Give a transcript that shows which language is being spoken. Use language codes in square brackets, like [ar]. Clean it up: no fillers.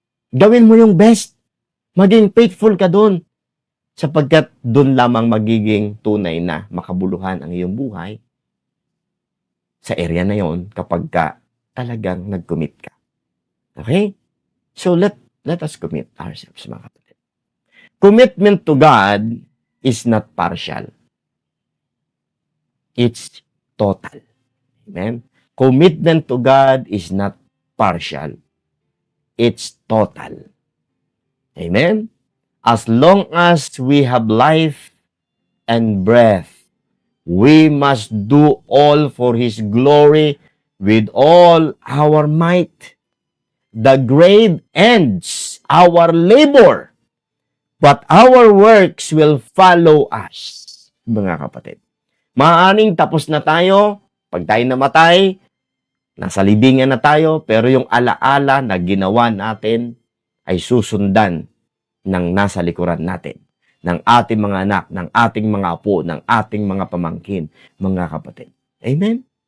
[tl] Gawin mo yung best. Maging faithful ka doon. Sapagkat doon lamang magiging tunay na makabuluhan ang iyong buhay sa area na yon kapag ka talagang nag-commit ka. [en] Okay? So, let us commit ourselves, [tl] mga kapatid. [en] Commitment to God is not partial. It's total. Amen? Commitment to God is not partial. It's total. Amen? As long as we have life and breath, we must do all for His glory with all our might. The grave ends our labor, but our works will follow us. [tl] Mga kapatid, maaaring tapos na tayo, pag tayo namatay, nasa libingan na tayo, pero yung alaala na ginawa natin ay susundan ng nasa likuran natin, ng ating mga anak, ng ating mga apo, ng ating mga pamangkin, mga kapatid. Amen?